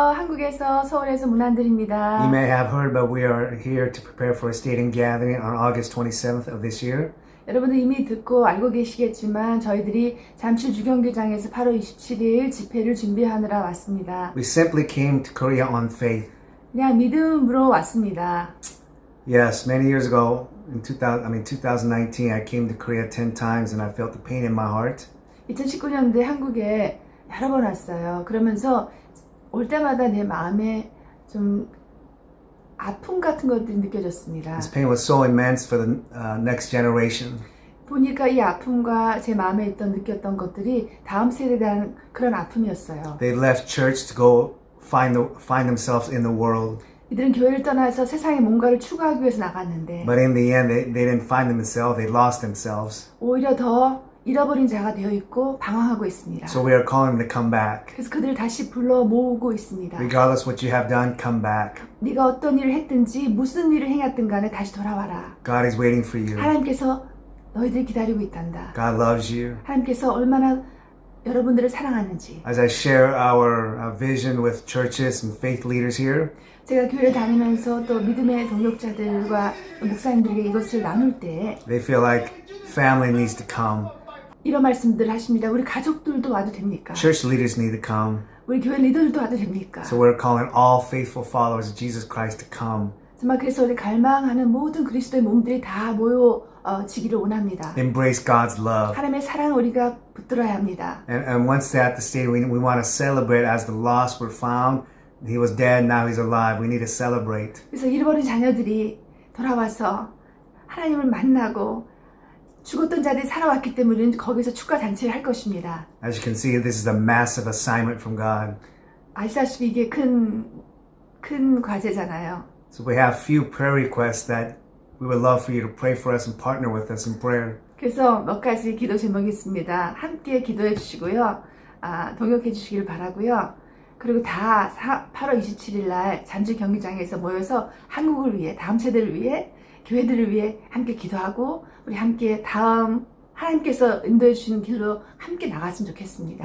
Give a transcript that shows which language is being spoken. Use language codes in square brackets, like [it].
[ko] 한국에서 서울에서 문한들입니다. [en] You may have heard, but we are here to prepare for a stadium gathering on August 27th of this year. [ko] 여러분들 이미 듣고 알고 계시겠지만 저희들이 잠실 주경기장에서 8월 27일 집회를 준비하느라 왔습니다. [en] We simply came to Korea on faith. [ko] 그냥 믿음으로 왔습니다. [en] Yes, many years ago, in 2019, I came to Korea 10 times and I felt the pain in my heart. [ko] 2019년도에 한국에 여러 번 왔어요. 그러면서 올 때마다 내 마음에 좀 아픔 같은 것들이 느껴졌습니다. [en] This pain was so immense for the next generation. [ko] 보니까 이 아픔과 제 마음에 있던 느꼈던 것들이 다음 세대에 대한 그런 아픔이었어요. [en] They left church to go find themselves in the world. [ko] 이들은 교회를 떠나서 세상에 뭔가를 추구하기 위해서 나갔는데 [en] But in the end, they didn't find themselves. They lost themselves. [ko] 오히려 더 잃어버린 자가 되어 있고 방황하고 있습니다. [en] So we are calling them to come back. [ko] 그래서 그들을 다시 불러 모으고 있습니다. [en] Regardless what you have done, come back. [ko] 네가 어떤 일을 했든지 무슨 일을 행했든 간에 다시 돌아와라. [en] God is waiting for you. [ko] 하나님께서 너희들 기다리고 있단다. [en] God loves you. [ko] 하나님께서 얼마나 여러분들을 사랑하는지. [en] As I share our vision with churches and faith leaders here, [ko] 제가 교회를 다니면서 또 믿음의 동역자들과 목사님들에게 이것을 나눌 때 [en] they feel like family needs to come. [ko] 이런 말씀들을 하십니다. 우리 가족들도 와도 됩니까? [en] Church leaders need to come. [ko] 우리 교회 리더들도 와도 됩니까? [en] So we're calling all faithful followers of Jesus Christ to come. [ko] 정말 그래서 우리 갈망하는 모든 그리스도의 몸들이 다 모여지기를 원합니다. [en] Embrace God's love. [ko] 하나님의 사랑을 우리가 붙들어야 합니다. [en] And once they're at the state, we want to celebrate as the lost were found. He was dead, now he's alive. We need to celebrate. [ko] 그래서 잃어버린 자녀들이 돌아와서 하나님을 만나고 죽었던 자들이 살아왔기 때문에 거기서 축가 잔치를 할 것입니다. [en] As you can see, this is a massive assignment from God. [ko] 아시다시피 이게 큰 과제잖아요. [en] So we have few prayer requests that we would love for you to pray for us and partner with us in prayer. [ko] 그래서 몇 가지 기도 제목이 있습니다. 함께 기도해 주시고요. 동역해 주시길 바라고요. 그리고 다 8월 27일 날 잠실 경기장에서 모여서 한국을 위해, 다음 세대를 위해, 교회들을 위해 함께 기도하고 우리 함께 다음 하나님께서 인도해 주시는 길로 함께 나갔으면 좋겠습니다.